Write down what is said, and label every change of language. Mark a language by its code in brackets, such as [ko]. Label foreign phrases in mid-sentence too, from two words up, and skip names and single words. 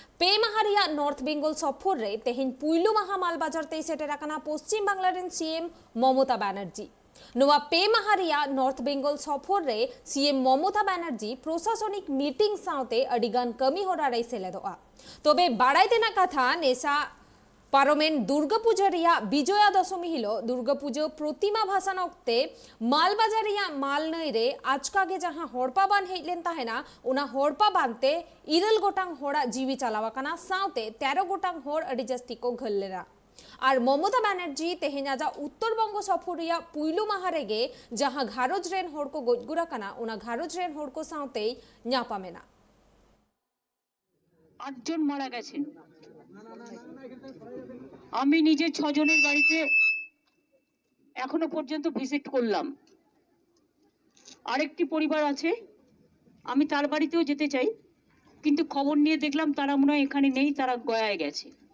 [sat] पेमाहारिया नॉर्थ बेंगल सफर रे तेहिन पुइलु माहा मालबाजार ते सेटेराकाना पश्चिम बांगलादेश सीएम ममता बनर्जी नोआ पेमाहारिया नॉर्थ बेंगल सफर रे सीएम ममता बनर्जी प्रशासनिक मीटिंग साउते अडिगान कमी होरा रे सेलेदोआ तबे बाड़ाइतेना कथा नेसा पारमेन दुर्गापूजारिया विजया दशमी हिलो दुर्गापूजो प्रतिमा भाषण ओक्ते मालबाजारिया माल नईरे आजकागे जहां हड़पा बान हेलेन ताहेना उना हड़पा बानते 2 गोटांग होड़ा जीवी चालावाकाना साउते 13 गोटांग होड़ अडी जस्ती को घल्लेरा और ममता बनर्जी तेहेनाजा उत्तरबंग सफरिया पुइलु माहारेगे जहां घारोज रेन होड़ को गजगुराकाना उना घारोज रेन होड़ को साउते न्यापामेना [bn] 8 জন মারা গেছেন। আমি নিজে 6 জনের বাড়িতে এখনো পর্যন্ত ভিজিট করলাম। আরেকটি পরিবার আছে, আমি তার বাড়িতেও যেতে চাই, কিন্তু খবর নিয়ে দেখলাম তারা মনে হয় এখানে নেই, তারা গয়ায় গেছে।